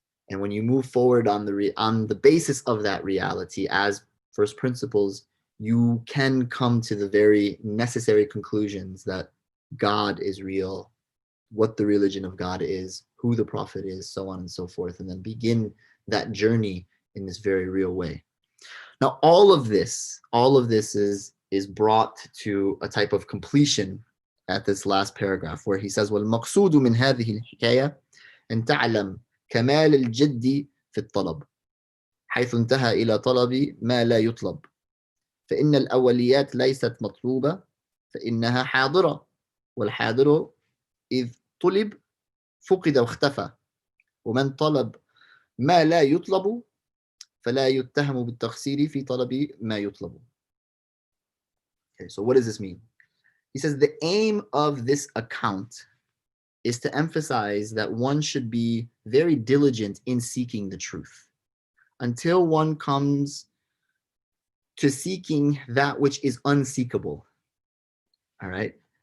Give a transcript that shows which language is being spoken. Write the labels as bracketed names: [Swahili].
[English] And when you move forward on the basis of that reality as first principles, you can come to the very necessary conclusions that God is real, what the religion of God is, who the Prophet is, so on and so forth, and then begin that journey in this very real way. Now, all of this is brought to a type of completion at this last paragraph where he says, [Arabic] وَالْمَقْصُودُ مِنْ هَذِهِ الْحِكَايَةِ أَنْ تَعْلَمْ كَمَالَ الْجِدِّ فِي الطَّلَبِ حيث انتهى إلى طلب ما لا يطلب فإن الأوليات ليست مطلوبة فإنها حاضرة والحاضر إذ طلب فقد واختفى ومن طلب ما لا يطلب فلا يتهم بالتقصير في طلب ما يطلب. [English] Okay, so what does this mean? He says the aim of this account is to emphasize that one should be very diligent in seeking the truth until one comes to seeking that which is unseekable. All right?